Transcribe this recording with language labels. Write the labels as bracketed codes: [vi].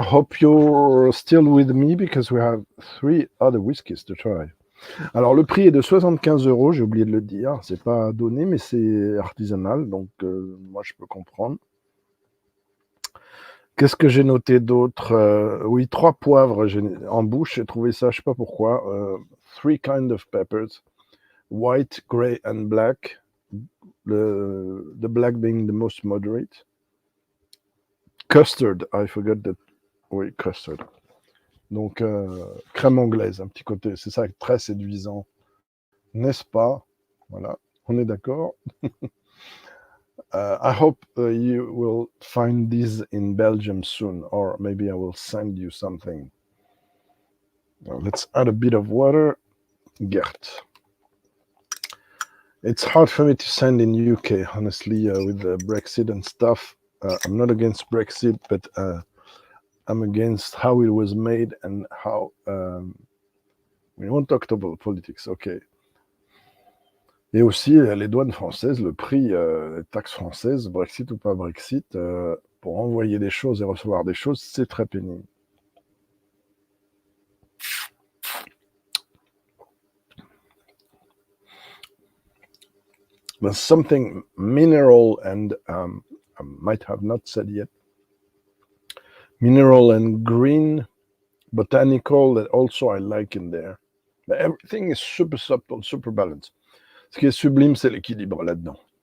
[en] Hope you're still with me because we have 3 other whiskies to try. [fr] Alors le prix est de 75 €, j'ai oublié de le dire. C'est pas donné, mais c'est artisanal, donc moi je peux comprendre. Qu'est-ce que j'ai noté d'autre? Oui, 3 poivres en bouche. J'ai trouvé ça, je sais pas pourquoi. [en] 3 kinds of peppers. White, grey and black. The black being the most moderate. Custard, I forgot that. [fr] Oui, [en] custard. [fr] Donc, crème anglaise, un petit côté. C'est ça, très séduisant. N'est-ce pas? Voilà, on est d'accord. [en] I hope you will find these in Belgium soon, or maybe I will send you something. Now, let's add a bit of water. Gert. It's hard for me to send in UK, honestly, with the Brexit and stuff. I'm not against Brexit, but I'm against how it was made and how... we won't talk about politics, okay. [fr] Et aussi, les douanes françaises, le prix, les taxes françaises, Brexit ou pas Brexit, pour envoyer des choses et recevoir des choses, c'est très pénible. [en] There's something mineral and I might have not said yet. Mineral and green, botanical, that also I like in there. But everything is super subtle, super balanced. [fr] Ce qui est sublime, c'est l'équilibre là-dedans.